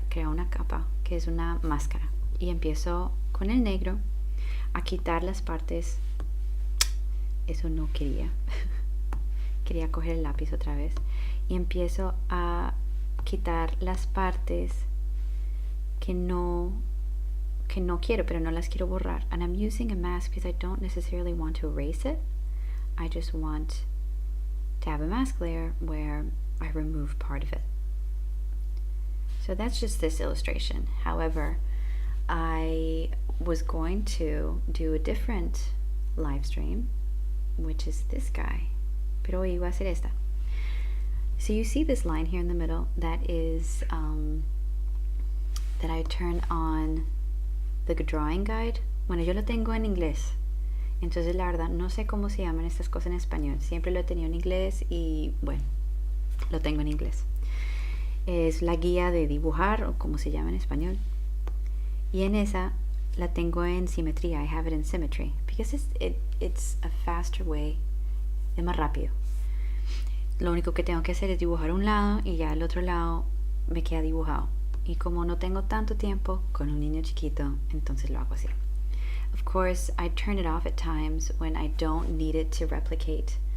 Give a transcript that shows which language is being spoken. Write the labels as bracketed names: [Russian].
[Spanish] Creo una capa que es una máscara. Y empiezo con el negro a quitar las partes. Eso no quería. Quería coger el lápiz otra vez. Y empiezo a quitar las partes que no quiero, pero no las quiero borrar. [English] And I'm using a mask because I don't necessarily want to erase it. I just want to have a mask layer where I remove part of it. So that's just this illustration. However, I was going to do a different live stream, which is this guy. [Spanish] Pero hoy iba a hacer esta. [English] So you see this line here in the middle, that is that I turn on the drawing guide. [Spanish] Bueno, yo lo tengo en inglés. Entonces la verdad no sé cómo se llaman estas cosas en español. Siempre lo he tenido en inglés y bueno, lo tengo en inglés. Es la guía de dibujar o como se llama en español. Y en esa la tengo en simetría. [English] I have it in symmetry because it's a faster way. [Spanish] Es más rápido. Lo único que tengo que hacer es dibujar un lado y ya el otro lado me queda dibujado. Y como no tengo tanto tiempo con un niño chiquito, entonces lo hago así. [English] Of course, I turn it off at times when I don't need it to replicate